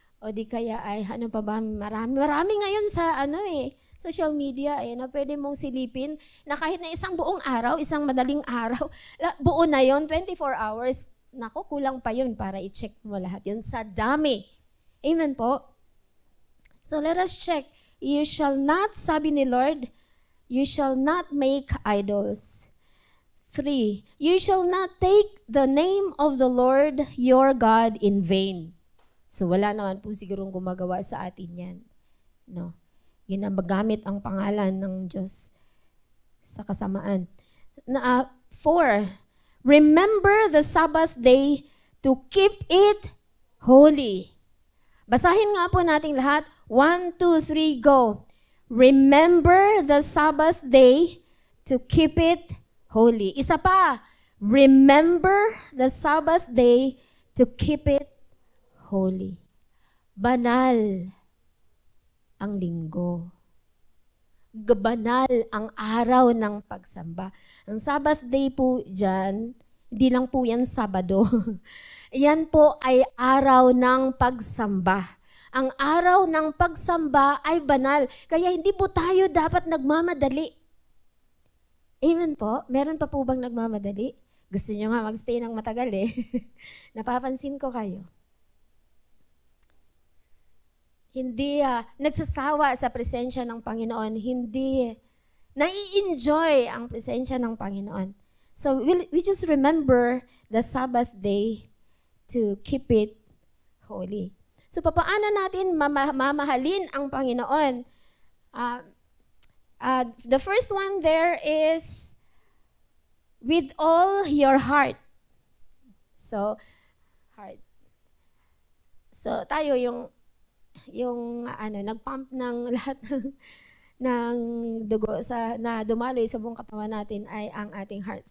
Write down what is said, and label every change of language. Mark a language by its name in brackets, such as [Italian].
[Filipino] O di kaya ay, ano pa ba, marami ngayon sa social media na pwede mong silipin na kahit na isang buong araw, isang madaling araw, buo na yon 24 hours, nako, kulang pa yun para i-check mo lahat yun sa dami. Amen po? [English] So let us check. You shall not, [Filipino] sabi ni Lord, [English] you shall not make idols. 3, you shall not take the name of the Lord your God in vain. [Filipino] So wala naman po sigurong gumagawa sa atin yan. No. Ginagamit ang pangalan ng Diyos sa kasamaan. [English] 4, remember the Sabbath day to keep it holy. [Filipino] Basahin nga po natin lahat. 1, 2, 3, go. [English] Remember the Sabbath day to keep it holy. [Filipino] Isa pa, [English] remember the Sabbath day to keep it holy. [Filipino] Banal ang linggo. Banal ang araw ng pagsamba. Ang Sabbath day po dyan, hindi lang po yan Sabado. Yan po ay araw ng pagsamba. Ang araw ng pagsamba ay banal. Kaya hindi po tayo dapat nagmamadali. Amen po? Meron pa po bang nagmamadali? Gusto nyo nga magstay ng matagal Napapansin ko kayo. Hindi nagsasawa sa presensya ng Panginoon. Hindi nai-enjoy ang presensya ng Panginoon. [English] So we just remember the Sabbath day to keep it holy. [Filipino] So paano natin mamahalin ang Panginoon? [English] The first one there is with all your heart. So, heart. [Filipino] So tayo yung nagpump ng lahat ng dugo na dumaloy sa buong katawan natin ay ang ating heart.